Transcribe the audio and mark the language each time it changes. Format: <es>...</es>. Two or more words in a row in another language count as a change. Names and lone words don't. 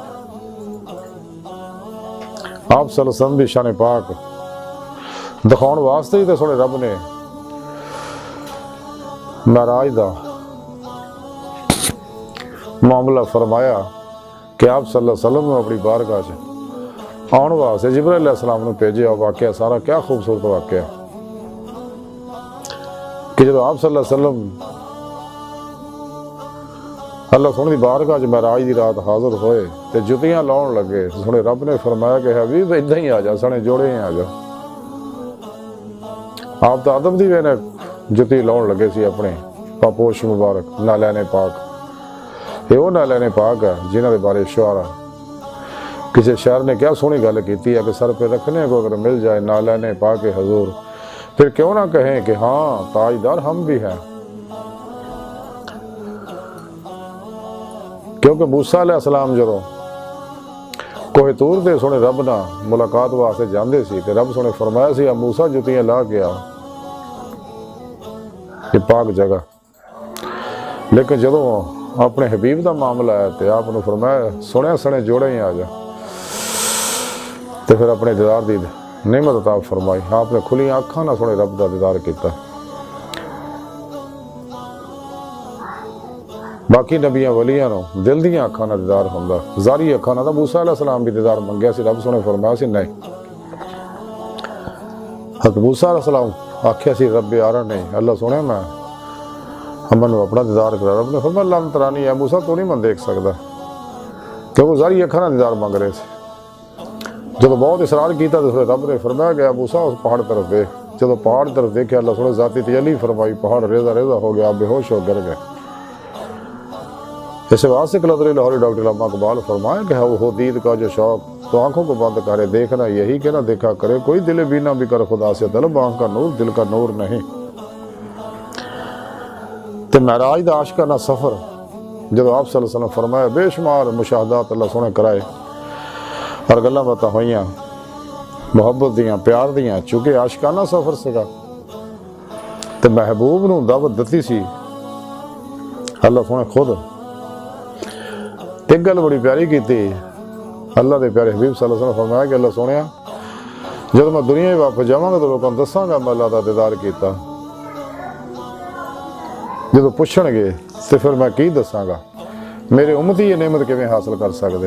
<pa>آپ صلی اللہ علیہ وسلم بھی شان پاک دکھاؤن واسطے ہی تو سونے رب نے معراج دا معاملہ فرمایا کہ آپ صلی اللہ علیہ وسلم نے اپنی بارگاہ سے آن واسطے جبرائیل علیہ السلام نے بھیجے. اور واقعہ سارا کیا خوبصورت واقعہ کہ جب آپ صلی اللہ علیہ وسلم اللہ سونے دی بارگاہ چ معراج دی رات حاضر ہوئے تے جتیاں لاؤن لگے. سونے رب نے فرمایا کہ حبیب ادھا ہی آ جا، سنے جوڑے ہی آ جا. آپ تو ادب دی وجہ جتی لاؤن لگے سی اپنے پاپوش مبارک نالین پاک،</pa> <ur>یہ وہ نالین پاک ہے جنہوں کے بارے شعرا کسی شاعر نے کیا</ur> <pa>سونی گل</pa> <ur>کی ہے کہ سر پہ رکھنے کو اگر مل جائے نالین پاک حضور، پھر کیوں نہ کہیں کہ ہاں تاجدار ہم بھی ہیں۔</ur> <pa>کیونکہ موسیٰ علیہ السلام جدوں کوہ طور دے سونے رب نہ ملاقات واسطے جاندے سی تے رب سونے فرمایا سی موسیٰ جتیاں لا کے آ، یہ پاک جگہ، لیکن جدوں اپنے حبیب دا معاملہ ہے تے آپ نے فرمایا سنے سنے جوڑے ہی آ جا، تے پھر اپنے دیدار دی نعمت عطا فرمائی، آپ نے کھلی آنکھاں نہ سونے رب دا دیدار کیتا۔ باقی نبیاں ولیاں نو دل دیاں اکھاں نال دیدار ہوندا، ظاہری اکھاں نال۔ موسیٰ علیہ السلام بھی دیدار منگیا سی، رب سونے فرمایا سی نہیں۔ حضرت موسیٰ علیہ السلام آکھیا سی رب آرا نہیں، اللہ سونے میں ہمیں اپنا دیدار کرا، رب نے فرمایا اللہ ترانی ہے موسیٰ تو نہیں من دیکھ سکتا، کہ وہ ظاہری اکھاں نال دیدار منگ رہے تھے۔</pa> <ur>جب بہت اصرار کیتا تو رب نے فرمایا گیا موسیٰ اس پہاڑ طرف دیکھ، جب پہاڑ طرف دیکھے اللہ سونے ذاتی تجلی فرمائی، پہاڑ ریزہ ریزہ ہو گیا، بے ہوش ہو گر گئے۔ اس واسطے کلندر لاہوری ڈاکٹر علامہ اقبال فرمایا کہ وہ دید کا جو شوق تو آنکھوں کو بند کرے، دیکھنا یہی کہ نہ دیکھا کرے، کوئی دل بینا بھی کر خدا سے طلب، آنکھ کا نور دل کا نور نہیں۔</ur> <pa>تو معراج دا عاشقانہ سفر جب آپ صلی اللہ علیہ وسلم فرمایا بے شمار مشاہدات اللہ سونے کرائے اور گلاں باتاں ہوئیاں محبت دیاں پیار دیاں، چونکہ عاشقانہ سفر سکا تو محبوب نو دعوت دتی سی اللہ سونے خود۔ ایک گل بڑی پیاری کی تھی اللہ دے پیارے حبیب صلی اللہ علیہ وسلم فرمایا کہ اللہ سونے جب میں دنیا واپس جاواں گا تو لوگوں کو دساں گا میں اللہ دا دیدار کیتا، جب پوچھن گے تو پھر میں کی دساں گا، میرے امتی یہ نعمت کیویں حاصل کر سکدے؟</pa>